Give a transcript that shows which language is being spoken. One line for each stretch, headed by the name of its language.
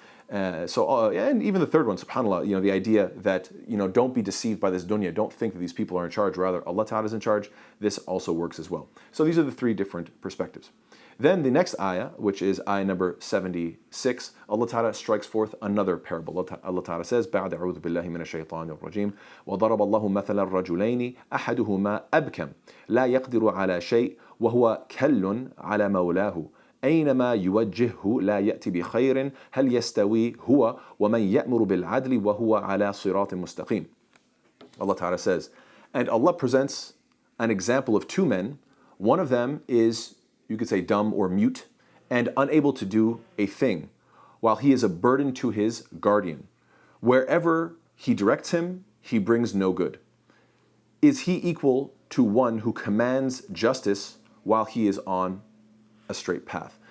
English: And even the third one, subhanAllah, the idea that, don't be deceived by this dunya, don't think that these people are in charge, rather Allah Ta'ala is in charge, this also works as well. So these are the three different perspectives. Then the next ayah, which is ayah number 76, Allah Ta'ala strikes forth another parable. Allah Ta'ala says,
Arabic: بَعْدَ أَعُوذُ بِاللَّهِ مِنَ الشَّيْطَانِ الرَّجِيمِ وَضَرَبَ اللَّهُ مَثَلَ الرَّجُلَيْنِ أَحَدُهُمَا أَبْكَمْ لَا يَقْدِرُ عَلَى شَيْءٍ وَهُوَ كَلٌّ عَلَى مَوْلَاهُ أينما يوجهه لا يأتي بخير هل يستوي هو ومن يأمر بالعدل وهو على صراط مستقيم.
English: Allah Ta'ala says, and Allah presents an example of two men. One of them is, you could say, dumb or mute and unable to do a thing, while he is a burden to his guardian. Wherever he directs him, he brings no good. Is he equal to one who commands justice while he is on a straight path?